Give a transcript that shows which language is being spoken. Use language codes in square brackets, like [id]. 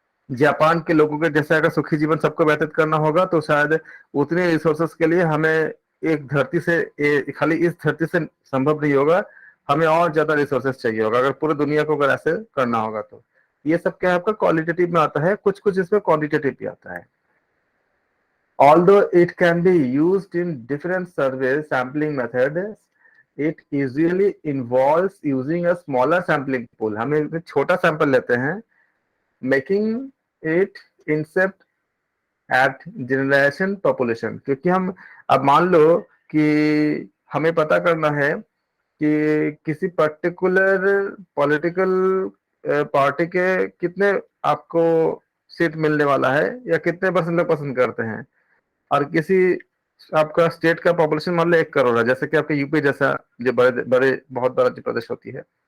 [hi] Japan के लोगों के जैसे अगर सुखी जीवन सबको व्यतीत करना होगा, तो शायद उतने रिसोर्सेस के लिए हमें एक धरती से खाली इस धरती से संभव नहीं होगा, हमें और ज्यादा रिसोर्सेस चाहिए होगा अगर पूरी दुनिया को अगर ऐसे करना होगा तो। ये सब क्या है आपका क्वालिटेटिव में आता है, कुछ कुछ इसमें क्वांटिटेटिव भी आता है। [en] Although it can be used in different survey sampling methods, it usually involves using a smaller sampling pool. [hi] हम एक छोटा सैंपल लेते हैं, [en] making it incept at generation population, [hi] क्योंकि हम अब मान लो कि हमें पता करना है कि किसी पर्टिकुलर पॉलिटिकल पार्टी के कितने आपको सीट मिलने वाला है या कितने परसेंट लोग पसंद करते हैं, और किसी आपका स्टेट का पॉपुलेशन मान लो 1 करोड़ है, जैसे कि आपके यूपी जैसा जो बड़े बड़े बहुत बड़ा जो प्रदेश होती है।